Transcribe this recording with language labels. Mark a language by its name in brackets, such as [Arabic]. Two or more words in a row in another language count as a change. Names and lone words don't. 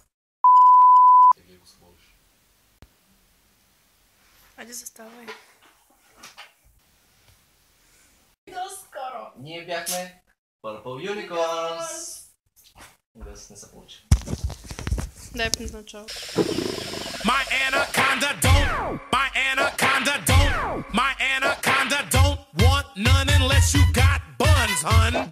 [Bulgarian] Айде заставай. До скоро! Ние бяхме Purple Unicorns. Гъс не се получи. Дай в начало. [English] My anaconda don't want none unless you got buns, hun.